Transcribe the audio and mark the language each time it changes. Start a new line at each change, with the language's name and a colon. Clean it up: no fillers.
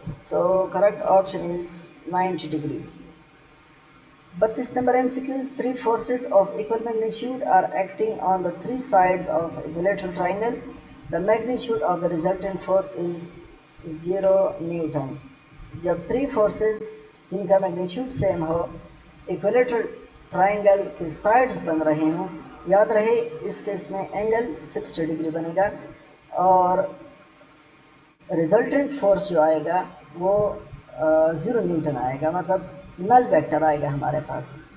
English: तो correct option is 90 degree. 32 number MCQs, three forces of equal magnitude are acting on the three sides of equilateral triangle. The magnitude of the resultant force is 0 newton.
Hindi: जब three forces जिनका magnitude same हो equilateral triangle के sides बन रहे हों, याद रहे इस केस में एंगल 60 डिग्री बनेगा और रिजल्टेंट फोर्स जो आएगा वो 0 न्यूटन आएगा, मतलब नल वेक्टर आएगा हमारे पास।